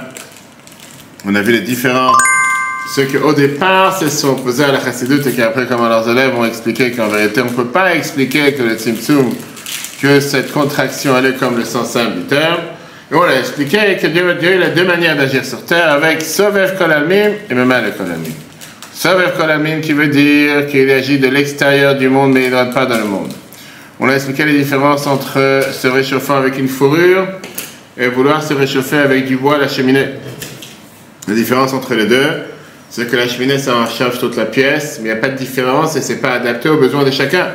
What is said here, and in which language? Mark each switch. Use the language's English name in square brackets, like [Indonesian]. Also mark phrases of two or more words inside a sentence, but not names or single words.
[French] On a vu les différents, ceux qui au départ se sont opposés à la Chassidut et qui après, comme leurs élèves, ont expliqué qu'en vérité, on ne peut pas expliquer que le Tzimtzum, que cette contraction allait comme le sens simple du terme. Et on a expliqué que Dieu il a deux manières d'agir sur terre, avec [Aramaic] Sovev Kol Almin [French] et [Aramaic] Memal Kol Almin. Sovev Kol Almin [French] qui veut dire qu'il agit de l'extérieur du monde, mais il ne rentre pas dans le monde. On a expliqué les différences entre se réchauffant avec une fourrure et vouloir se réchauffer avec du bois à la cheminée. La différence entre les deux, c'est que la cheminée, ça en charge toute la pièce, mais il n'y a pas de différence et ce n'est pas adapté aux besoins de chacun.